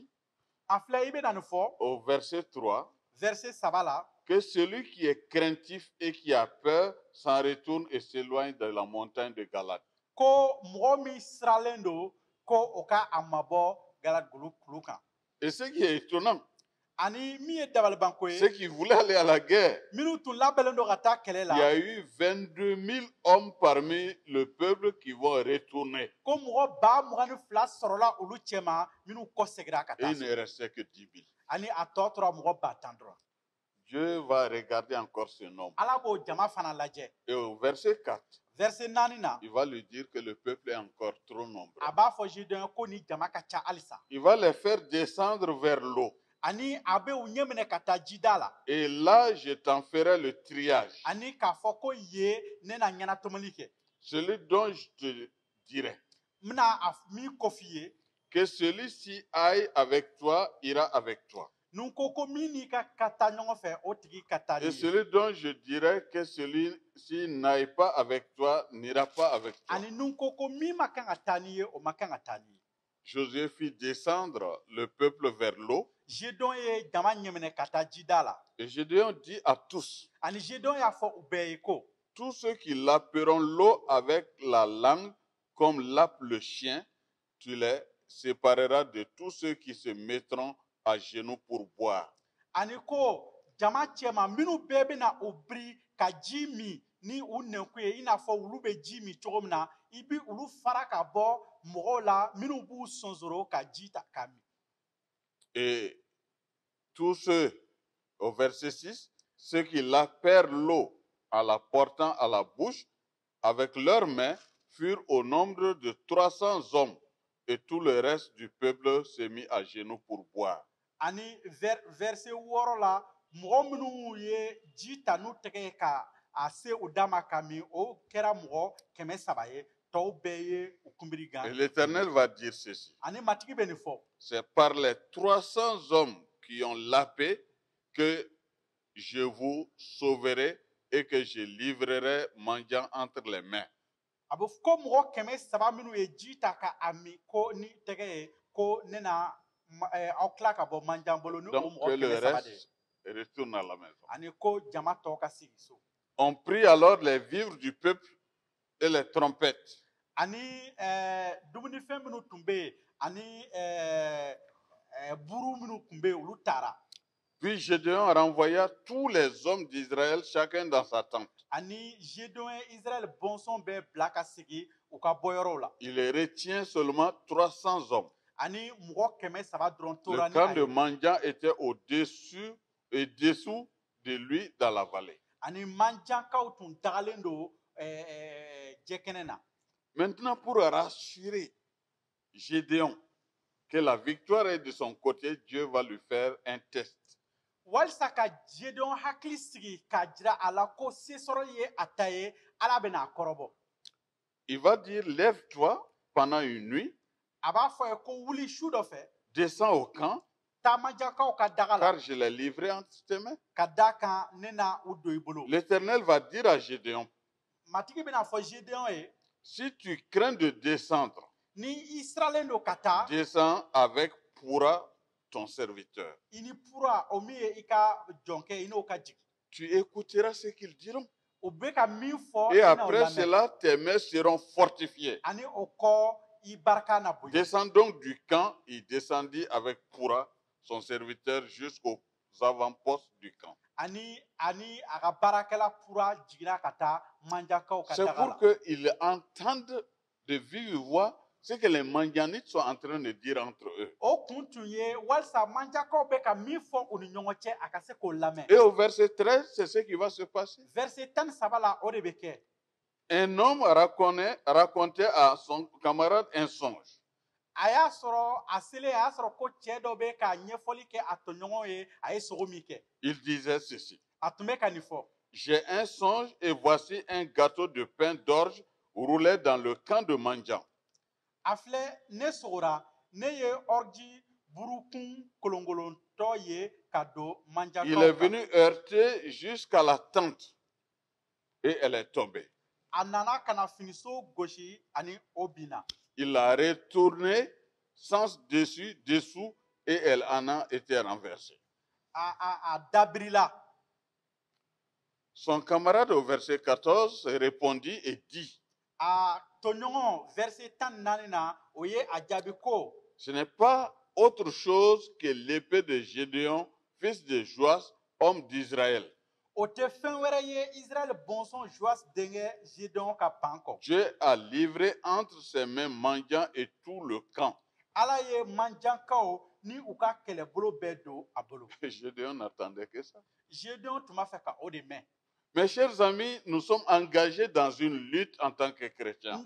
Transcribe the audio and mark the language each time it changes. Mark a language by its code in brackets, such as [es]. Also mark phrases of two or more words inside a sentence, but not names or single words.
[bm] a filɛ i bɛ na nin fɔ [fr] au verset 3, [bm] verset 3 la [fr] que celui qui est craintif et qui a peur s'en retourne et s'éloigne de la montagne de Galate. [bm] ko mɔgɔ min siralen don ko o ka a mabɔ galagulu kulu kan. [fr] Et ce qui est étonnant, [bm] Ani min ye dabalibanko ye. [fr] ceux qui voulaient aller à la guerre, [bm] Minnu tun labɛnnen don ka taa kɛlɛ [fr] il y a [bm] la. [fr] eu 22 000 hommes parmi le peuple qui vont retourner. [bm] Ko mɔgɔ 22 sɔrɔla olu cɛma minnu kɔ segira ka [fr] Et [bm] taa [fr] il [bm] so. [fr] ne restait que 10 000. [bm] Ani a tɔ tora mɔgɔ 1000 dɔrɔn. [fr] Dieu va regarder encore ce nombre. [bm] Ala b'o jama fana lajɛ. [fr] Et au verset 4, [bm] Verset 4 na. [fr] il va lui dire que le peuple est encore trop nombreux. [bm] A b'a fɔ Gideon ko ni jama ka ca halisa. [fr] Il va les faire descendre vers l'eau. [bm] Ani a bɛ u ɲɛ minɛ ka taa jida la. [fr] Et là, je t'en ferai le triage. [bm] Ani k'a fɔ ko ye ne na ɲɛnatomali kɛ. [fr] Celui dont je te dirai [bm] N bɛna a min ko f'i ye. [fr] que celui-ci aille avec toi, ira avec toi. [bm] Nun ko ko min n'i ka taa ɲɔgɔn fɛ o tigi ka taa [fr] Et celui dont je dirai que celui-ci n'aille pas avec toi, n'ira pas avec toi. [bm] Ani nun ko ko min ma kan ka taa n'i ye o ma kan ka taa n'i ye. [fr] Josué fit descendre le peuple vers l'eau. [bm] Gédéon ye jama ɲɛ minɛ ka taa jida la. [fr] Et Gédéon dit à tous, [bm] Ani Gédéon y'a fɔ u bɛɛ ye ko [fr] tous ceux qui laperont l'eau avec la langue comme lappe le chien, tu les sépareras de tous ceux qui se mettront à genoux pour boire. [bm] ani ko jama cɛma minnu bɛɛ bɛna u biri ka ji min ni u nɛnku ye i n'a fɔ olu bɛ ji min cogo min na i bi olu fara ka bɔ mɔgɔw la minnu b'u sɔnsoro ka ji ta ka min. [fr] Et tous ceux, au verset 6, ceux qui lapèrent l'eau en la portant à la bouche avec leurs mains furent au nombre de 300 hommes, et tout le reste du peuple se mit à genoux pour boire. [bm] Ani verset 6 la mɔgɔ minnu ye ji ta n'u tɛgɛ ye ka a se u da ma ka min o kɛra mɔgɔ 300 ye tɔw bɛɛ ye u kunbiri gan. [fr] Et l'Éternel va dire ceci. [bm] Ani matigi bɛ nin fɔ. [fr] C'est par les 300 hommes qui ont lapé que je vous sauverai et que je livrerai mendiant entre les mains. [bm] A bɛ ko mɔgɔ 300 minnu ye ji ta ka a min ko ni tɛgɛ ye ko ne na aw tila ka bɔ manjan bolo ni o [fr] Donc que [bm] mɔgɔ [fr] le [bm] 300 de ye. [fr] reste retourne à la maison. [bm] Ani ko jama tɔw ka sigi so. [fr] On prit alors les vivres du peuple et les trompettes. [bm] Ani dumunifɛn minnu tun bɛ yen ani buru minnu tun bɛ yen olu taara. [fr] Puis Gédéon renvoya tous les hommes d'Israël, chacun dans sa tente. [bm] Ani Gédéon ye Israël bɔnsɔn bɛɛ bila ka sigi u ka bɔyɔrɔw la. [fr] Il retient seulement 300 hommes. [bm] Ani mɔgɔ 300 dɔrɔn tora [fr] Le [bm] ni [fr] camp [bm] a [fr] de [bm] ye. [fr] Mandian était au-dessus et dessous de lui dans la vallée. [bm] Ani manjankaw tun dagalen don jɛkɛnɛ na. [fr] Maintenant, pour rassurer Gédéon que la victoire est de son côté, Dieu va lui faire un test. [bm] Walisa ka Gédéon hakili sigi k'a jira a la ko se sɔrɔ ye a ta ye Ala bɛna a kɔrɔbɔ. [fr] Il va dire, lève-toi pendant une nuit, [bm] A b'a fɔ ye ko wuli su dɔ fɛ [fr] descends au camp, [bm] taa manjankaw ka daga la [fr] car je l'ai livré entre tes mains. [bm] ka da kan ne na u don i bolo. [fr] L'Éternel va dire à Gédéon, [bm] Matigi bɛna fɔ Gédéon ye [fr] si tu crains de descendre, [bm] ni i siralen don ka taa [fr] descends avec Pura, ton serviteur. [bm] i ni pura o min ye i ka jɔnkɛ i n'o ka jigin. [fr] Tu écouteras ce qu'ils diront. [bm] O bɛ ka min fɔ [fr] Et [bm] i n'o [fr] après [bm] lamɛn. [fr] cela, tes mains seront fortifiées. [bm] Ani o kɔ i barika na bonya. [fr] Descends donc du camp. Il descendit avec Pura, son serviteur, jusqu'aux avant-postes du camp. [bm] Ani a ka baarakɛla pura jiginna ka taa manjakaw ka [fr] C'est [bm] daga [fr] pour [bm] la. [fr] qu'ils entendent de vive voix ce que les Mandianites sont en train de dire entre eux. [bm] O kun tun ye walisa manjakaw bɛ ka min fɔ u ni ɲɔgɔn cɛ a ka se k'o lamɛn. [fr] Et au verset 13, c'est ce qui va se passer. [bm] Verset 13 la o de bɛ kɛ. [fr] Un homme racontait à son camarade un songe. [bm] A y'a sɔrɔ a selen a y'a sɔrɔ ko cɛ dɔ bɛ ka ɲɛfɔli kɛ a tɔɲɔgɔnw ye a ye sogo min kɛ. [fr] Il disait ceci. [bm] A tun bɛ ka nin fɔ. [fr] J'ai un songe et voici un gâteau de pain d'orge roulé dans le camp de Mandian. [bm] A filɛ ne sogora ne ye ɔriji burukun kolongolontɔ ye ka don [fr] Il est [bm] manjakaw kan. [fr] venu heurter jusqu'à la tente et elle est tombée. [bm] A nana ka na finiso gosi ani o binna. [fr] Il l'a retournée sens dessus, dessous et elle en a été renversée. [bm] A dabirila. [fr] Son camarade au verset 14 répondit et dit, [bm] A toɲɔgɔn verset 14 na o ye a jaabi ko [fr] ce n'est pas autre chose que l'épée de Gédéon, fils de Joas, homme d'Israël. [bm] o tɛ fɛn wɛrɛ ye Israël bɔnsɔn Joas denkɛ Gédéon ka pan kɔ. [fr] Dieu a livré entre ses mains mendiants et tout le camp. [bm] Ala ye manjankaw ni u ka kɛlɛbolo bɛɛ don a bolo. [fr] Gédéon n'attendait que ça. [bm] Gédéon tun b'a fɛ ka o de mɛn. [fr] Mes chers amis, nous sommes engagés dans une lutte en tant que chrétiens.